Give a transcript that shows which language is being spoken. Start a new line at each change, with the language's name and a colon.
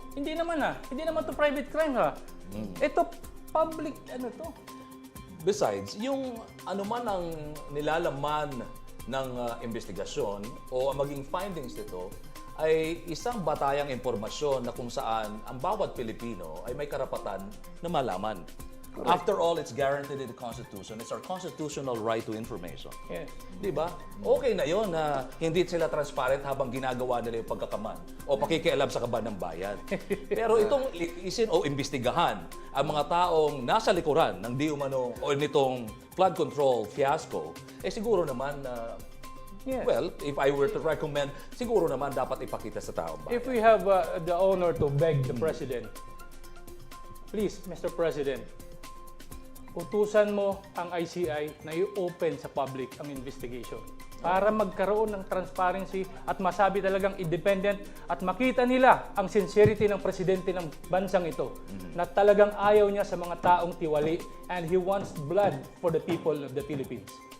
Filipino: Hindi naman Hindi naman to private crime Ito public to. Besides, yung anuman ang nilalaman ng investigasyon o ang maging findings nito ay isang batayang impormasyon na kung saan ang bawat Pilipino ay may karapatan na malaman.
English: After all, it's guaranteed in the Constitution. It's our constitutional right to information. Yes.
Filipino: Di ba? Okay na yon na hindi sila transparent habang ginagawa nila yung pagkakaman o pakikialam sa kaban ng bayan. Pero itong litisin o imbestigahan ang mga taong nasa likuran ng di umano o nitong flood control fiasco, siguro naman na
English: Yes. well, if I were to recommend,
Filipino: siguro naman dapat ipakita sa taong bayan.
English: If we have the honor to beg the President, please, Mr.
Filipino: President, utusan mo ang ICI na i-open sa public ang investigation para magkaroon ng transparency at masabi talagang independent at makita nila ang sincerity ng presidente ng bansang ito na talagang ayaw niya sa mga taong tiwali
English: and he wants blood for the people of the Philippines.